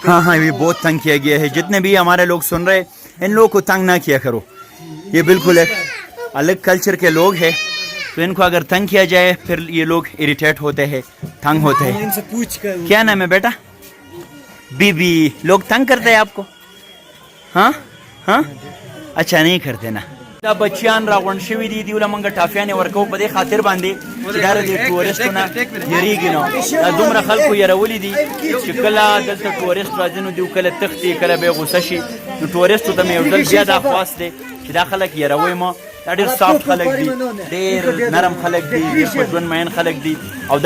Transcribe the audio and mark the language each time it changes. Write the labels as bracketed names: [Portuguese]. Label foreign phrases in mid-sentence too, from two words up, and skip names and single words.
[Urdu] ہاں ہاں یہ بہت تنگ کیا گیا ہے جتنے بھی ہمارے لوگ سن رہے ان لوگوں کو تنگ نہ کیا کرو یہ بالکل ایک الگ کلچر کے لوگ ہیں تو ان کو اگر تنگ کیا جائے پھر یہ لوگ اریٹیٹ ہوتے ہیں تنگ ہوتے ہیں ان سے پوچھ کر کیا نام ہے بیٹا بی بی لوگ تنگ کرتے ہیں آپ کو ہاں ہاں اچھا نہیں کرتے نا [Pashto] دا بچیان راغونډ شوي دي دیوله موږ ټافیانې ورکوو په دې خاطر باندې چې دا د ټورسټو نه یریږي نو دا دومره خلکو یرولي دي چې کله دلته ټورسټ راځي نو دوی کله تښتي کله به یې غوسه شي نو ټورسټو ته مې یو ځل بیا دا خواست دی چې دا خلک یروي ما دا ډېر سافټ خلک دي ډېر نرم خلک دي ډېر په ژوند مین خلک دي او دا